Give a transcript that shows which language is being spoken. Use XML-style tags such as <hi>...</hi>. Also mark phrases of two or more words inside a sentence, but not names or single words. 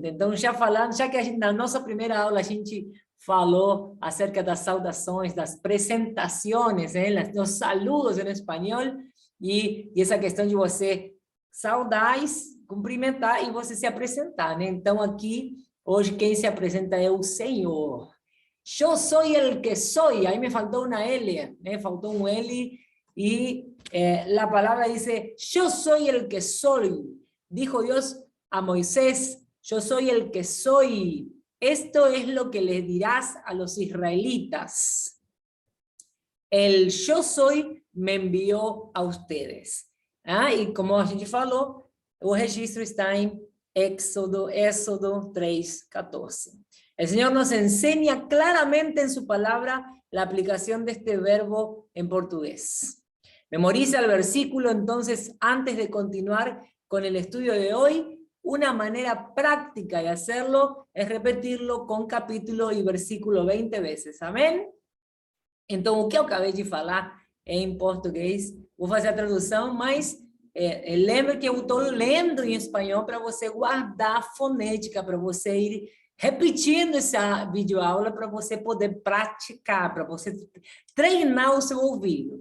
<pt>Então, já que a gente, na nossa primeira aula, a gente falou acerca das saudações, das apresentações, dos saludos em espanhol, e essa questão de você saudar, cumprimentar e você se apresentar, né? Então, aqui, hoje, quem se apresenta é o Senhor. Eu sou</pt> <es>el que soy.</es> <pt>Aí me faltou uma L, né? Faltou um L, e a palavra diz, eu sou</pt> <es>el que soy. Dijo Dios a Moisés, yo soy el que soy. Esto es lo que les dirás a los israelitas. El yo soy me envió a ustedes.</es> <pt>E como a gente falou, o registro está em Éxodo 3:14.</pt> <es>El Señor nos enseña claramente en su palabra la aplicación de este verbo en portugués. Memoriza el versículo, entonces, antes de continuar con el estudio de hoy. Una manera práctica de hacerlo es repetirlo con capítulo y versículo 20 veces.</es> <pt>Amém? Então, o que eu acabei de falar é em português. Vou fazer a tradução, mas lembre que eu estou lendo em espanhol para você guardar a fonética, para você ir repetindo essa videoaula, para você poder praticar, para você treinar o seu ouvido.</pt>